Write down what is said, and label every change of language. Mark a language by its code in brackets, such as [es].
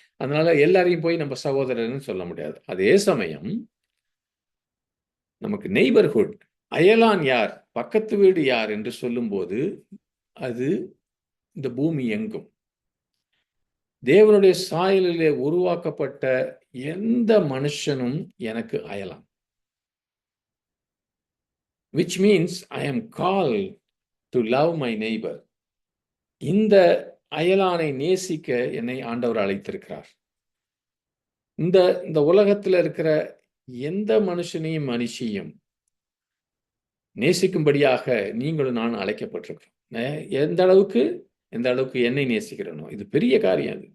[ta] அதனால எல்லாரையும் போய் நம்ம சகோதரர்னு சொல்ல முடியாது. அதே சமயம் நமக்கு நெய்பர்ஹுட், அயலான் யார், பக்கத்து வீடு யார் என்று சொல்லும்போது அது இந்த பூமி எங்கும் தேவனுடைய சாயலிலே உருவாக்கப்பட்ட எந்த மனுஷனும் எனக்கு அயலான். [en] which means I am called to love my neighbor. [ta] இந்த அயலானை நேசிக்க என்னை ஆண்டவர் அழைத்திருக்கிறார். இந்த உலகத்தில் இருக்கிற எந்த மனுஷனையும் மனுஷியும் நேசிக்கும்படியாக நீங்களும் நான் அழைக்கப்பட்டிருக்கிறோம். எந்த அளவுக்கு என்னை நேசிக்கிறனோ, இது பெரிய காரியம்.